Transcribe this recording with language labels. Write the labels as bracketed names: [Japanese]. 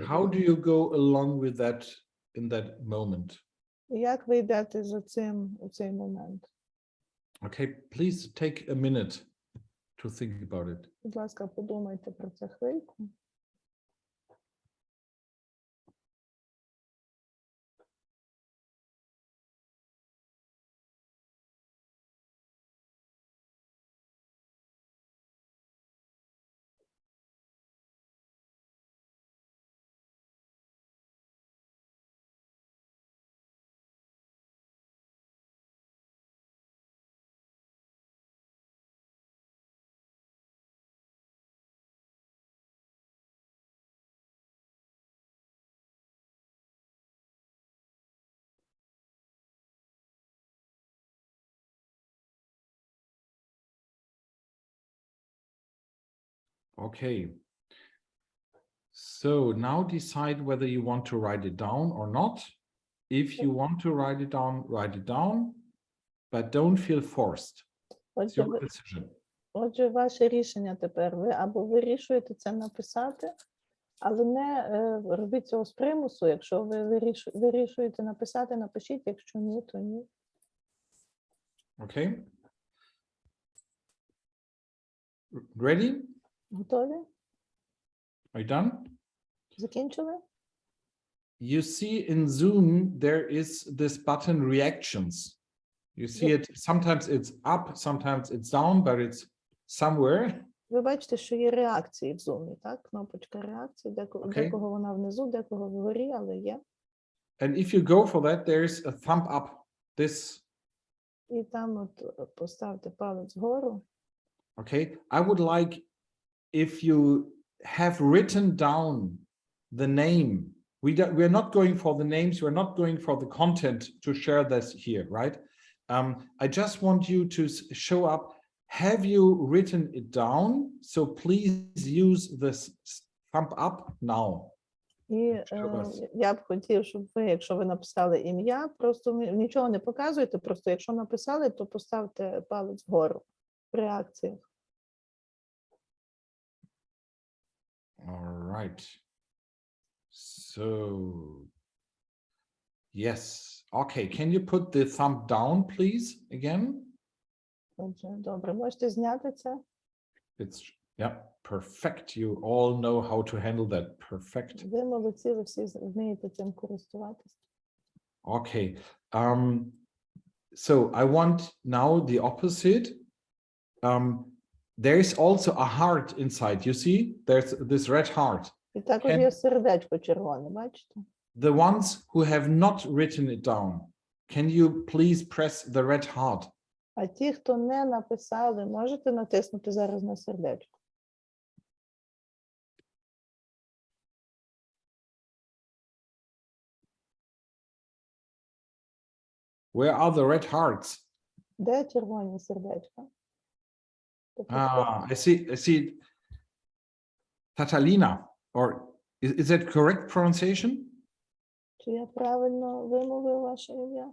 [English] How do you go along with that in that moment? [Ukrainian] І як ви йдете за цим у цей момент? [English] Okay, please take a minute to think about it. [Ukrainian] Будь ласка, подумайте про це хвильку. [English] Okay. So now decide whether you want to write it down or not. If you want to write it down, but don't feel forced. It's your decision. [Ukrainian] Отже, ваше рішення тепер. Ви або вирішуєте це написати, але не робіть цього з примусу. Якщо ви вирішуєте написати, напишіть. Якщо ні, то ні. [English] Okay. Ready? [Ukrainian] Готові? [English] Are you done? [Ukrainian] Закінчили? [English] You see in Zoom, there is this button reactions. You see it, sometimes it's up, sometimes it's down, but it's somewhere. [Ukrainian] Ви бачите, що є реакції в Zoom, так? Кнопочка реакції, декого вона внизу, декого вгорі, але є. [English] And if you go for that, there's a thumb up. This. [Ukrainian] І там от поставте палець вгору. [English] Okay, I would like if you have written down the name. We're not going for the names, we're not going for the content to share this here, right? I just want you to show up. Have you written it down? So please use this thumb up now. [Ukrainian] І я б хотів, щоб ви, якщо ви написали ім'я, просто нічого не показуєте, просто якщо написали, то поставте палець вгору в реакціях. [English] All right. So, yes. Okay, can you put the thumb down, please, again? [Ukrainian] Отже, добре, можете зняти це. [English] It's, yeah, perfect. You all know how to handle that. Perfect. [Ukrainian] Ви молодці, ви всі вмієте цим користуватися. [English] Okay. So I want now the opposite. There is also a heart inside. You see, there's this red heart. [Ukrainian] І також є сердечко червоне, бачите? [English] The ones who have not written it down, can you please press the red heart? [Ukrainian] А ті, хто не написали, можете натиснути зараз на сердечко. [English] Where are the red hearts? [Ukrainian] Де червоні сердечка? [English] I see. Tatalina, or is that correct pronunciation? [Ukrainian] Чи я правильно вимовив ваше ім'я?